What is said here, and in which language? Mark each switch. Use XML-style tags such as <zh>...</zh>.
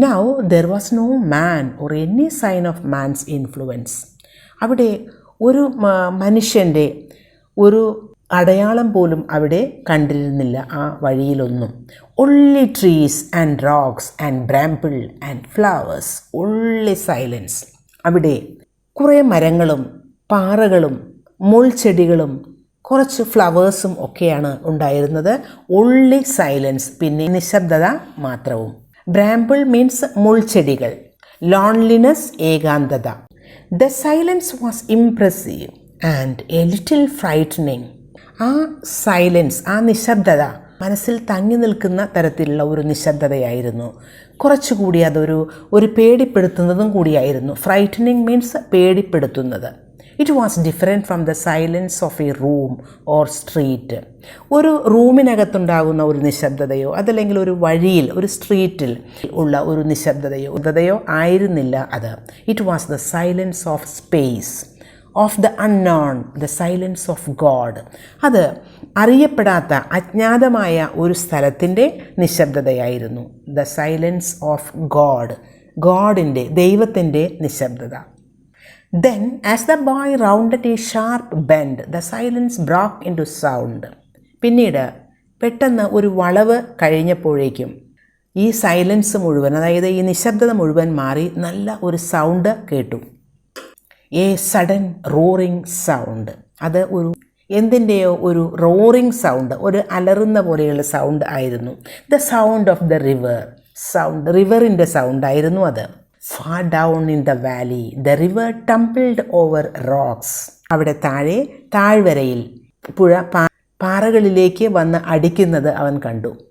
<en>Now there was no man or any sign of man's influence.</en> <ml>അവിടെ ഒരു മനുഷ്യൻ്റെ ഒരു അടയാളം പോലും അവിടെ കണ്ടിരുന്നില്ല ആ വഴിയിലൊന്നും.</ml> <en>Only trees and rocks and bramble and flowers, only silence.</en> <ml>അവിടെ കുറേ മരങ്ങളും പാറകളും മുൾച്ചെടികളും കുറച്ച് ഫ്ലവേഴ്സും ഒക്കെയാണ് ഉണ്ടായിരുന്നത്.</ml> <en>only silence,</en> <ml>പിന്നെ നിശബ്ദത മാത്രവും. ബ്രാമ്പിൾ മീൻസ് മുൾച്ചെടികൾ, ലോൺലിനെസ് ഏകാന്തത.</ml> <en>The silence was impressive and a little frightening.</en> <ml>ആ സൈലൻസ്, ആ നിശബ്ദത മനസ്സിൽ തങ്ങി നിൽക്കുന്ന തരത്തിലുള്ള ഒരു നിശബ്ദതയായിരുന്നു. കുറച്ചുകൂടി ഒരു പേടിപ്പെടുത്തുന്നതും കൂടിയായിരുന്നു. Frightening means പേടിപ്പെടുത്തുന്നത്.</ml> <en>It was different from the silence of a room or street.</en> <ml>ഒരു റൂമിനകത്തുണ്ടാകുന്ന ഒരു നിശബ്ദതയോ അതല്ലെങ്കിൽ ഒരു വഴിയിൽ, ഒരു സ്ട്രീറ്റിൽ ഉള്ള ഒരു നിശബ്ദതയോ ആയിരുന്നില്ല അത്.</ml> <en>It was the silence of space, of the unknown, the silence of God.</en> <ml>അത് അറിയപ്പെടാത്ത അജ്ഞാതമായ ഒരു സ്ഥലത്തിൻ്റെ നിശബ്ദതയായിരുന്നു.</ml> <en>the silence of God,</en> <ml>ഗോഡിൻ്റെ, ദൈവത്തിൻ്റെ നിശബ്ദത.</ml> <en>Then as the boy rounded a sharp bend, the silence broke into sound.</en> <ml>പിന്നീട് പെട്ടെന്ന് ഒരു വളവ് കഴിഞ്ഞപ്പോഴേക്കും ഈ സൈലൻസ് മുഴുവൻ, അതായത് ഈ നിശബ്ദത മുഴുവൻ മാറി നല്ല ഒരു സൗണ്ട് കേട്ടു.</ml> <en>A sudden roaring sound.</en> <ml>അത് എന്തിൻ്റെയോ ഒരു റോറിങ് സൗണ്ട്, ഒരു അലറുന്ന പോലെയുള്ള സൗണ്ട് ആയിരുന്നു.</ml> <en>the sound of the river,</en> <ml>sound, റിവറിൻ്റെ sound ആയിരുന്നു അത്.</ml> <en>Far down in the valley, the river tumbled over rocks.</en> <ml>അവിടെ താഴ്വരയിൽ പുഴ പാറകളിലേക്ക് വന്ന് അടിക്കുന്നത് അവൻ കണ്ടു.</ml>